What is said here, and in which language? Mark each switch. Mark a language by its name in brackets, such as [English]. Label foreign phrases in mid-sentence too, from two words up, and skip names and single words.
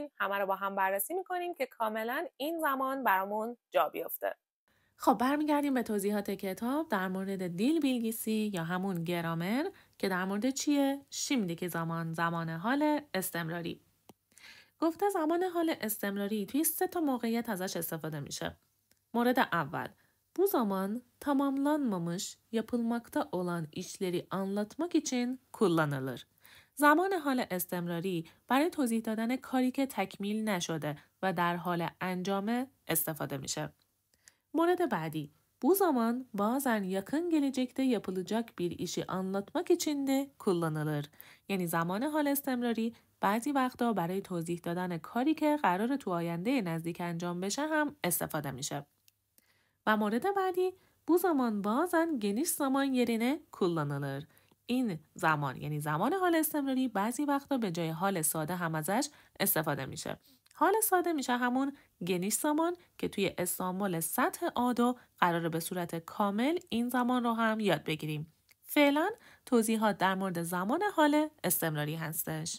[Persian] همه رو با هم بررسی میکنیم که کاملا این زمان برامون جا بیفته. خب برمیگردیم به توضیحات کتاب در مورد [Turkish] dil bilgisi [Persian] یا همون گرامر که در مورد چیه؟ şimdiki زمان حال استمراری. گفته زمان حال استمراری توی 3 موقعیت ازش استفاده میشه. مورد اول، [Turkish] bu zaman tamamlanmamış yapılmakta olan işleri anlatmak için kullanılır. [Persian] زمان حال استمراری برای توضیح دادن کاری که تکمیل نشده و در حال انجام استفاده میشه. مورد بعدی، [Turkish] bu zaman bazen yakın gelecekte yapılacak bir işi anlatmak için de kullanılır. [Persian] یعنی زمان حال استمراری بعضی وقتا برای توضیح دادن کاری که قراره تو آینده نزدیک انجام بشه هم استفاده میشه. و مورد بعدی، [Turkish] bu zaman bazen geniş zaman yerine kullanılır. [Persian] این زمان یعنی زمان حال استمراری بعضی وقتا به جای حال ساده هم ازش استفاده میشه. حال ساده میشه همون [Turkish] geniş zaman [Persian] که توی استانبول سطح آدو قراره به صورت کامل این زمان رو هم یاد بگیریم. فعلا توضیحات در مورد زمان حال استمراری هستش.